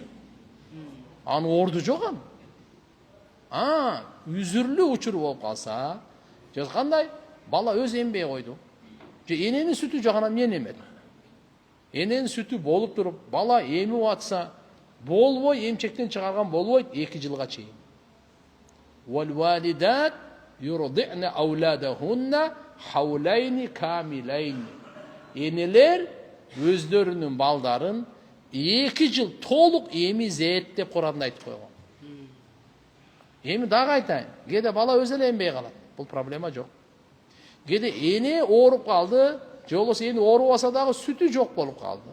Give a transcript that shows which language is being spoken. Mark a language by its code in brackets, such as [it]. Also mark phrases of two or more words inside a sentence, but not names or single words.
[ky] Анын орду жок аны. Үзүрлүү учур болуп калса, же кандай бала өзү эмбей койду. Же эненин сүтү жок, анан эмне эмет? Эненин сүтү болуп туруп, бала эмип атса, болбой эмчектен чыгарган болбойт 2 жылга чейин. [ar] والوالدات يرضعن أولادهن حولين كاملين. [ky] Энелер өздөрүнүн балдарын 2 жыл толук эмизет деп Куранда айтып койгон. Эми дагы айтайын, кээде бала өзү эле эмбей калат. Бул проблема жок. Кээде эне ооруп калды, же болбосо эне оорубаса дагы сүтү жок болуп калды.